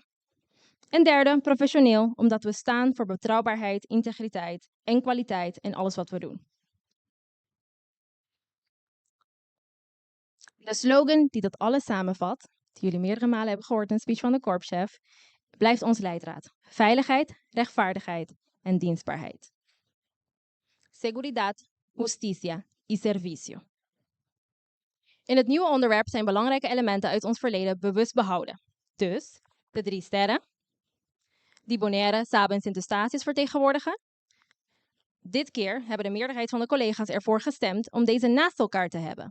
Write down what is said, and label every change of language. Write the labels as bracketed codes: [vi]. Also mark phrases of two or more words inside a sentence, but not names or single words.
[nl] En derde, professioneel, omdat we staan voor betrouwbaarheid, integriteit en kwaliteit in alles wat we doen. De slogan die dat alles samenvat, die jullie meerdere malen hebben gehoord in de speech van de korpschef, blijft ons leidraad. Veiligheid, rechtvaardigheid en dienstbaarheid. [es] Seguridad, justicia y servicio. [nl] In het nieuwe onderwerp zijn belangrijke elementen uit ons verleden bewust behouden. Dus de 3 sterren, die Bonaire, Saba en Sint-Eustatius vertegenwoordigen. Dit keer hebben de meerderheid van de collega's ervoor gestemd om deze naast elkaar te hebben.